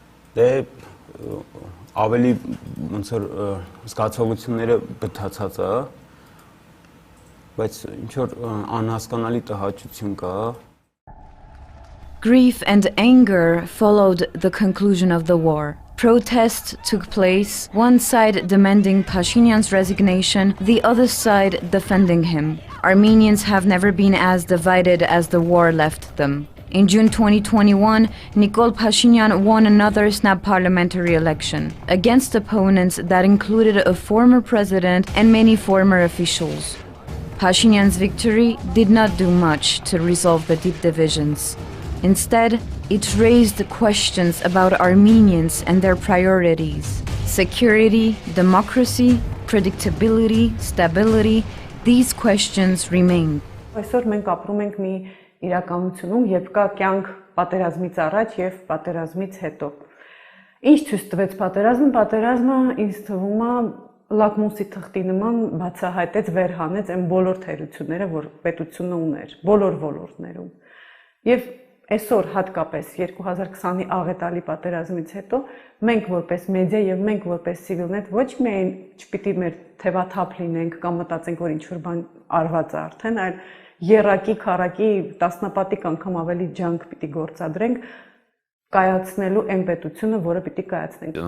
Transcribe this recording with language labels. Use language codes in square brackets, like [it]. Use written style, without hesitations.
[hy] Դե ավելի ոնց որ զգացողությունները բթացած է, բայց ինչ որ անհասկանալի տհաճություն կա։ [en] Grief and anger followed the conclusion of the war. Protests took place, one side demanding Pashinyan's resignation, the other side defending him. Armenians have never been as divided as the war left them. In June 2021, Nikol Pashinyan won another snap parliamentary election, against opponents that included a former president and many former officials. Pashinyan's victory did not do much to resolve the deep divisions. Instead, it raised the questions about Armenians and their priorities. Security, democracy, predictability, stability, these questions remain. [hy] Այսօր մենք ապրում ենք մի իրականությունում, երբ կա կյանք պատերազմից առաջ եւ պատերազմից հետո։ Ինչ ցույց տվեց պատերազմը? Պատերազմը ինձ թվում է լակմուսի թղթի նման բացահայտեց, վերհանեց այն բոլոր թերությունները, որ պետությունը ուներ, բոլոր ոլորտներում։ Եվ այսօր հատկապես 2020-ի աղետալի պատերազմից հետո մենք որպես մեդիա եւ մենք որպես CivilNet ոչ միայն չպիտի մեր թևաթափ լինենք կամ մտածենք, որ ինչ-որ բան արված է արդեն, այլ երակի, քարակի, տասնապատիկ անգամ ավելի ջանք պիտի գործադրենք կայացնելու այն պետությունը, որը պիտի կայացնենք։